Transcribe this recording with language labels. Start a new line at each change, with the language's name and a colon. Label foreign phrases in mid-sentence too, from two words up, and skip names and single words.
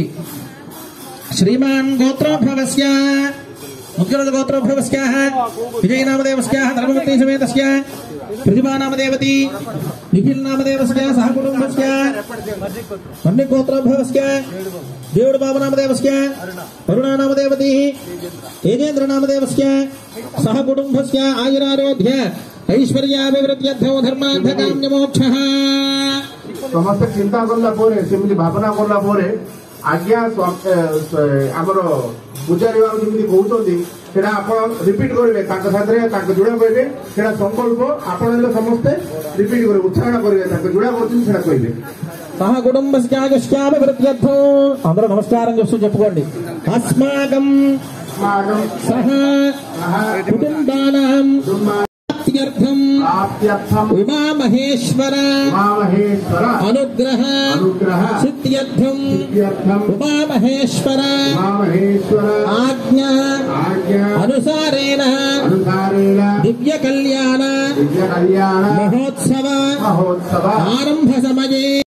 Sanskrit: శ్రీమాన్ గోత్రోద్భవస్య ముఖ్యుల గోత్రోద్భవస్య విజయనామదేవస్య ధర్మపత్ని సమేతస్య ప్రతిభానామదేవతి నిఖిల్నామదేవస్య సహకుటుంబస్య గోత్రోద్భవస్య దేవుడు బాబునామదేవస్య వరుణానామదేవతి తేజేంద్రనామదేవస్య సహకుటుంబస్య ఆయురారోగ్య ఐశ్వర్యాభివృద్ధ్యర్థో ధర్మార్థకామ్యమోక్షః.
Odia: ସମସ୍ତେ ଚିନ୍ତା କଲା ପରେ ସେମିତି ଭାବନା କଲା ପରେ ଆଜ୍ଞା ଆମର ପୂଜାରୀ ବାବୁ ଯେମିତି କହୁଛନ୍ତି ସେଟା ଆପଣ ରିପିଟ୍ କରିବେ, ତାଙ୍କ ସାଥିରେ ତାଙ୍କ ଯୋଡ଼ା କହିବେ. ସେଟା ସଂକଳ୍ପ ଆପଣ ହେଲେ ସମସ୍ତେ ରିପିଟ୍ କରିବେ, ଉଚ୍ଚାରଣ କରିବେ, ତାଙ୍କ ଯୋଡ଼ା କରୁଛନ୍ତି ସେଟା କହିବେ.
Sanskrit: సహ కుటుంబస్యాభివృద్ధ్యర్థో
Telugu: అందరూ నమస్కారం చేస్తూ చెప్పుకోండి.
Sanskrit: అస్మాకం సహ కుటుంబానాం ఉమామహేశ్వర అనుగ్రహ సిద్ధ్యర్థం ఉమామహేశ్వర ఆజ్ఞ అనుసారేణ దివ్య కళ్యాణ మహోత్సవ ఆరంభ సమయే